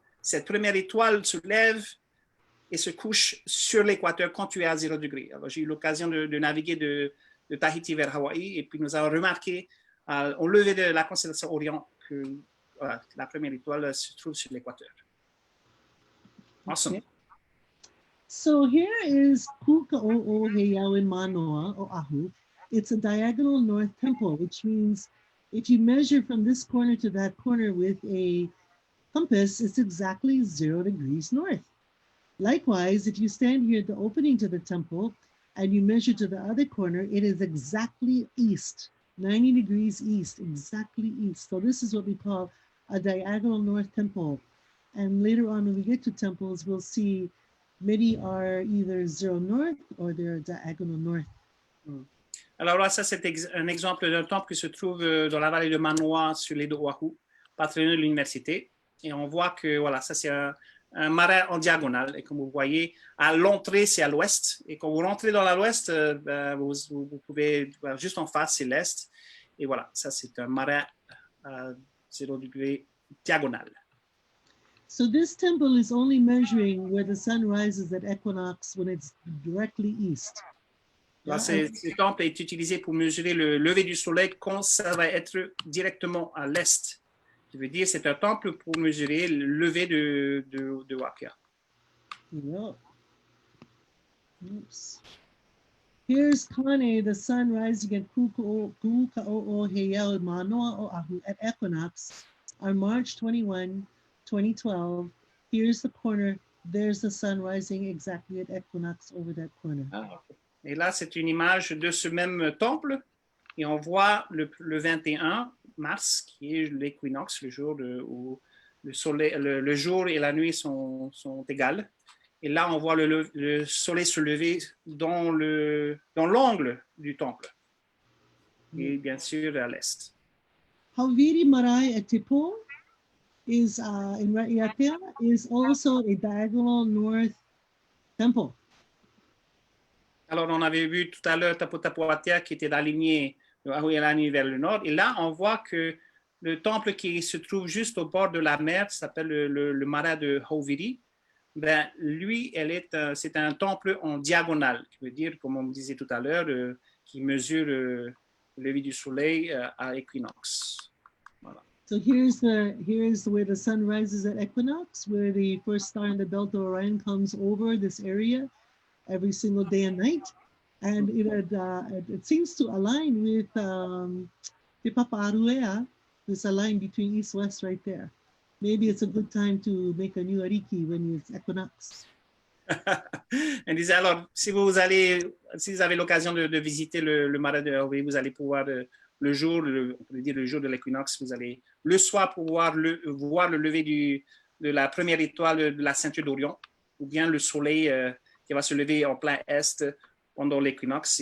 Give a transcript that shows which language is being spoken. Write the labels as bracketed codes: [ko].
[fr] Cette première étoile se lève et se couche sur l'équateur quand tu es à 0 degré. Alors, j'ai eu l'occasion de naviguer de Tahiti vers Hawaï et puis nous avons remarqué au lever de la constellation Orion que voilà, la première étoile se trouve sur l'équateur. [en] Awesome. Okay. So here is Kūkaʻoʻoheau in Mānoa, Oahu. It's a diagonal north temple, which means if you measure from this corner to that corner with a compass, it's exactly 0 degrees north. Likewise, if you stand here at the opening to the temple and you measure to the other corner, it is exactly east, 90 degrees east, exactly east. So this is what we call a diagonal north temple. And later on, when we get to temples, we'll see many are either 0 north or they're diagonal north. [fr] Alors là, ça, c'est un exemple d'un temple qui se trouve dans la vallée de Mānoa, sur l'île d'Oahu, pas très loin de l'université. Et on voit que, voilà, ça, c'est un marais en diagonale. Et comme vous voyez, à l'entrée, c'est à l'ouest. Et quand vous rentrez dans l'ouest, vous pouvez, juste en face, c'est l'est. Et voilà, ça, c'est un marais à 0 degré diagonal. [en] So this temple is only measuring where the sun rises at equinox when it's directly east. [fr] Là, ce temple est utilisé pour mesurer le lever du soleil quand ça va être directement à l'est. Je veux dire, c'est un temple pour mesurer le lever de Wakea. [en] Yeah. Oops. Here's Kane, the sun rising at Kūkaʻoʻoheau in Mānoa, Oahu at equinox on March 21, 2012. Here's the corner. There's the sun rising exactly at equinox over that corner. Ah, okay. [fr] Et là, c'est une image de ce même temple. Et on voit le 21 mars, qui est l'équinoxe, le jour où le jour et la nuit sont égales. Et là, on voit le soleil se lever dans l'angle du temple. Et bien sûr, à l'est. [en] Hawiri Marae at Tepo is in Hawaiʻinuiākea is also a diagonal north temple. [fr] Alors, on avait vu tout à l'heure Tapotapoatea qui était aligné de Hawaiian vers le nord. Et là, on voit que le temple qui se trouve juste au bord de la mer s'appelle le marais de Hawiri. Ben, lui, c'est un temple en diagonale, qui veut dire, comme on me disait tout à l'heure, qui mesure le lever du soleil à équinoxe. Voilà. [en] So here's where the sun rises at equinox, where the first star in the belt of Orion comes over this area every single day and night, and it seems to align with Te Papaʻaruea. There's a line between east-west right there. Maybe it's a good time to make a new ariki when it's equinox. [fr] Elle disait, alors, si vous avez l'occasion de visiter le marais de Hawaii, vous allez pouvoir le jour de l'équinoxe, vous allez le soir pouvoir voir le lever de la première étoile de la ceinture d'Orion, ou bien le soleil qui va se lever en plein est pendant l'équinoxe.